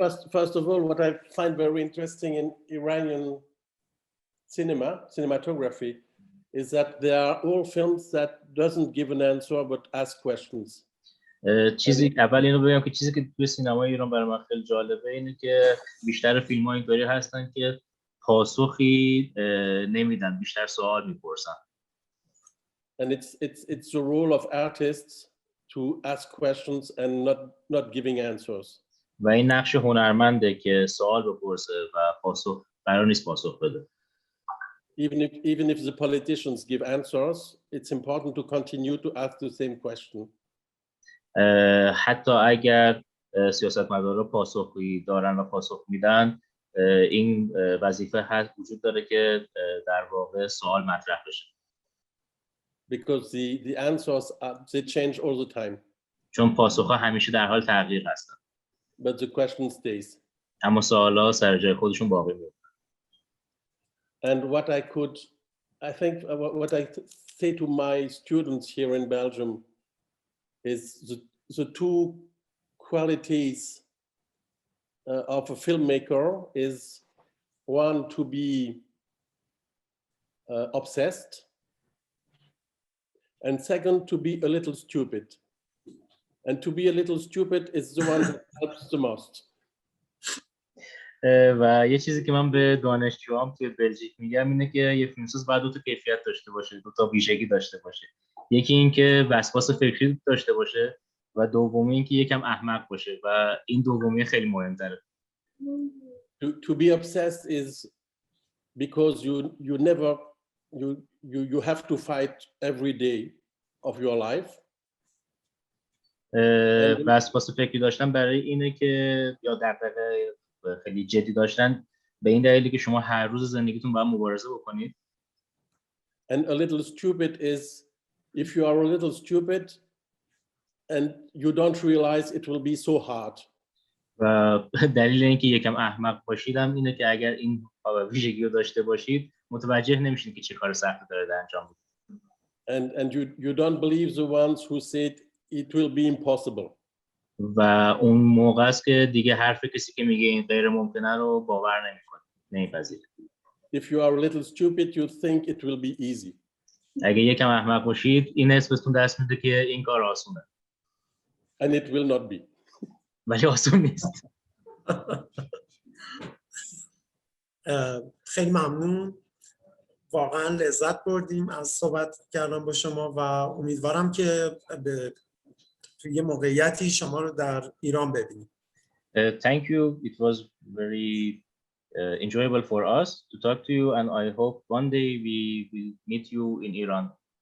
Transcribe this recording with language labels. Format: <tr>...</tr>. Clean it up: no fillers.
<en>First of all, what I find very interesting in Iranian cinematography is that there are all films that doesn't give an answer but ask questions.</en> <fa>اول اینو بگم که چیزی که توی سینمای ایران برای من خیلی جالبه اینه که بیشتر فیلم‌ها اینطوری هستن که پاسخی نمیدن، بیشتر سوال میپرسن.</fa> <en>And it's the role of artists to ask questions and not giving answers.</en> <fa>و این نقش هنرمنده که سوال بپرسه و پاسخ قرار نیست پاسخ بده.</fa> <en>Even if the politicians give answers, it's important to continue to ask the same question.</en> <fa>حتی اگر سیاستمدارا پاسخگویی دارن و پاسخ میدن، این وظیفه هست وجود داره که در واقع سوال مطرح بشه.</fa> <en>Because the answers they change all the time.</en> <fa>چون پاسخها همیشه در حال تغییر هستن.</fa> <en>But the question stays.</en> <fa>اما سوال‌ها سر جای خودشون باقی میمونن.</fa> <en>And what I say to my students here in Belgium is the two qualities of a filmmaker is one, to be obsessed, and second, to be a little stupid. And to be a little stupid is the one that helps the most.</en> <fa>و یه چیزی که من به دانشجوام توی بلژیک میگم اینه که یه فیلمساز باید دو تا کیفیت داشته باشه، دو تا ویژگی داشته باشه. یکی این که وسواس فکری داشته باشه و دومی این که یکم احمق باشه و این دومی خیلی مهم‌تره.</fa> <en>To be obsessed is because you have to fight every day of your life.</en> <fa>وسواس فکری داشتن برای اینه که یا دغدغه خیلی جدی داشتن به این دلیلی که شما هر روز زندگیتون باید مبارزه بکنید.</fa> <en>And a little stupid is if you are a little stupid and you don't realize it will be so hard.</en> <fa>و دلیل اینکه یکم احمق باشیدم اینه که اگر این ویژگی رو داشته باشید متوجه نمیشید که چه کار سختی دارید انجام میدید.</fa> <en>And you don't believe the ones who said it will be impossible.</en> <fa>و اون موقع است که دیگه حرف کسی که میگه این غیر ممکنه رو باور نمیکنید، نمیپذیرید.</fa> <en>If you are a little stupid, you think it will be easy.</en> <fa>اگه یکم احمق باشید این حس بهتون دست میده که این کار آسونه.</fa> <en>And it will not be.</en> <fa>ولی آسون نیست. خیلی ممنون. واقعا لذت بردیم از صحبت کردن با شما و امیدوارم که توی موقعیتی شما رو در ایران ببینیم.</fa> <en>Thank you. It was very enjoyable for us to talk to you, and I hope one day we will meet you in Iran.</en>